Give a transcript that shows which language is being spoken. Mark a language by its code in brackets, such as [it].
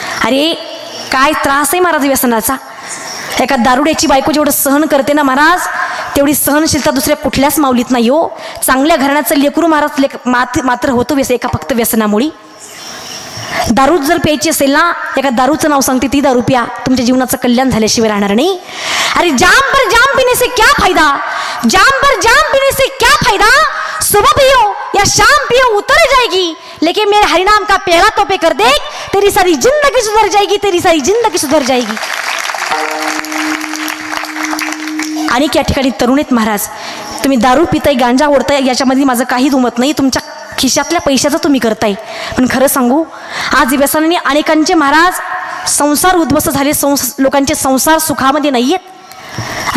[mr] अरे काय त्रास आहे महाराज व्यसनाचा. एका दारुड्याची बायको जेवढं सहन करते ना महाराज तेवढी सहनशीलता दुसऱ्या कुठल्याच माऊलीत नाही हो. चांगल्या घराण्याचं लेकरू महाराज मात्र होतो एका फक्त व्यसनामुळे. दारू जर प्यायची असेल ना, एका दारूचं नाव सांगते, ती दारू प्या, तुमच्या जीवनाचं कल्याण झाल्याशिवाय राहणार नाही. [hi] अरे जाम पर जाम पीने से क्या फायदा, जाम पर जाम पीने से क्या फायदा, सुबह पियो या शाम पियो उतर जाएगी, लेकिन मेरे हरिनाम का प्याला तो पे कर देख, तेरी सारी जिंदगी सुधर जाएगी, तेरी सारी जिंदगी सुधर जाएगी. [mr] आणि या ठिकाणी तरुण आहेत महाराज, तुम्ही दारू पिताय, गांजा ओढताय, याच्यामध्ये माझं काही दुमत नाही, तुमच्या खिशातल्या पैशाचं तुम्ही करताय. पण खरं सांगू, आज व्यसनाने अनेकांचे महाराज संसार उद्ध्वस्त झाले, लोकांचे संसार सुखामध्ये नाही आहेत.